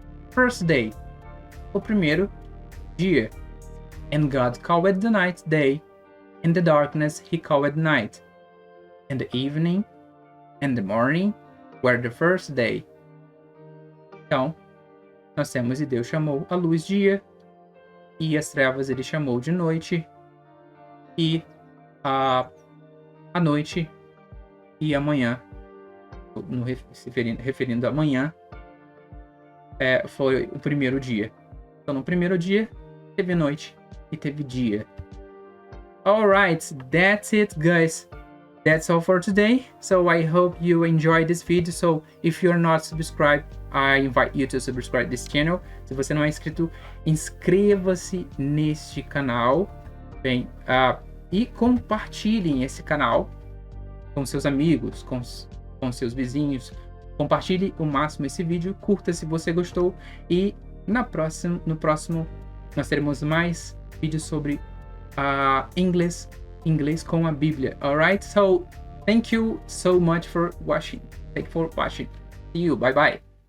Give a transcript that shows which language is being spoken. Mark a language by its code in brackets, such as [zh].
[en] First day, [pt] o primeiro dia. [en] And God called the night day. In the darkness he called night. And the evening and the morning were the first day. [pt] Então, nós temos e Deus chamou a luz dia, e as trevas ele chamou de noite, e a noite e a manhã, se referindo a manhã, foi o primeiro dia. Então, no primeiro dia, teve noite e teve dia. [en] Alright, that's it, guys. That's all for today. So I hope you enjoyed this video. So if you're not subscribed, I invite you to subscribe this channel. [pt] Se você não é inscrito, inscreva-se neste canal. Bem, e compartilhem esse canal com seus amigos, com seus vizinhos. Compartilhe o máximo esse vídeo, curta se você gostou, e no próximo nós teremos mais vídeos sobre inglês com a Bíblia. [en] Alright, so thank you so much for watching. See you, bye bye.